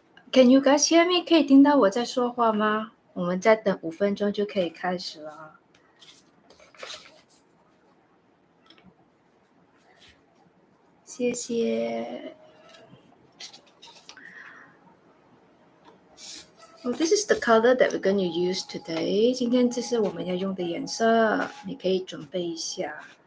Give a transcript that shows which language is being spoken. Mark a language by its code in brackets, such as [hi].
[en] Can you guys hear me？ [zh] 可以听到我在说话吗？我们再等5分钟就可以开始了。谢谢。 [en] Well, this is the color that we're going to use today. [zh] 今天这是我们要用的颜色，你可以准备一下。